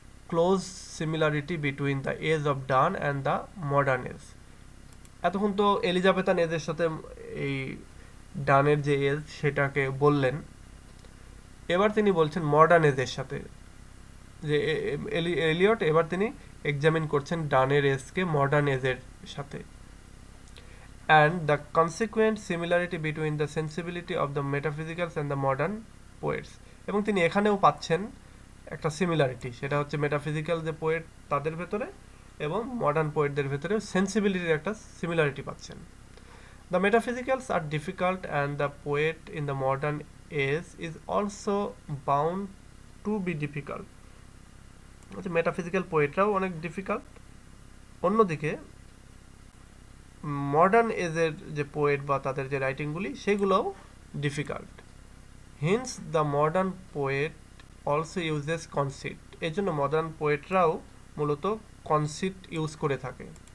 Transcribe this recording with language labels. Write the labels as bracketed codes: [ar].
[en] close similarity between the age of Donne and the modern age. [bn] এতক্ষণ তো Elizabethan এজের সাথে এই ডানের যে এজ সেটাকে বললেন, এবার তিনি বলছেন মডার্ন এজের সাথে, যে এলিয়ট এবার তিনি এক্সামিন করছেন ডানের এজকে মডার্ন এজের সাথে। [en] and the consequent similarity between the sensibility of the metaphysicals and the modern poets, [bn] এবং তিনি এখানেও পাচ্ছেন একটা সিমিলারিটি, সেটা হচ্ছে মেটাফিজিক্যাল যে পোয়েট তাদের ভেতরে এবং মডার্ন পোয়েটদের ভেতরে সেন্সিবিলিটির একটা সিমিলারিটি পাচ্ছেন। [en] The metaphysicals are difficult and the poet in the modern age is also bound to be difficult. [bn] Metaphysical পোয়েটরাও অনেক ডিফিকাল্ট, অন্যদিকে মডার্ন এজের যে পোয়েট বা তাদের যে রাইটিংগুলি সেগুলোও difficult. [en] hence the modern poet also uses conceit, [bn] এই জন্য মডার্ন পোয়েটরাও মূলত কনসিট ইউজ করে থাকে।